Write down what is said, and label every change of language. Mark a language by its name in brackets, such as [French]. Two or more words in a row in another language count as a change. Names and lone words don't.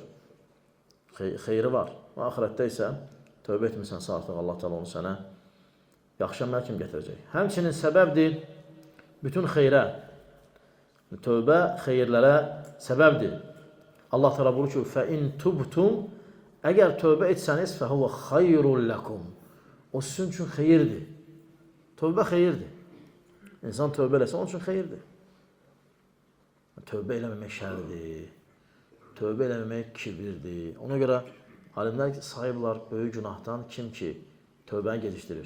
[Azerbaijani] Xeyri var. Və axirətdə isə tövbə etmirsənsə artıq Allah Teala onu sənə yaxşı əməl kimi gətirəcək. Həmçinin səbəbdir bütün xeyrə. Tövbə xeyirlərə səbəbdir. Allah Teala buyurur ki, [Arabic] فَاِنْ تُبْتُمْ [Azerbaijani] Əgər tövbə etsəniz, [Arabic] فَهُوَ خَيْرٌ لَكُمْ [Azerbaijani] O sizin üçün xeyirdir. Tövbə xeyirdir. İnsan tövbə eləsə, onun üçün xeyirdir. Tövbə eləməmək şərdir. Tövbə eləməmək kibirdir. Ona görə alimlər sayıblar böyük günahdan kim ki tövbəni gecikdirir.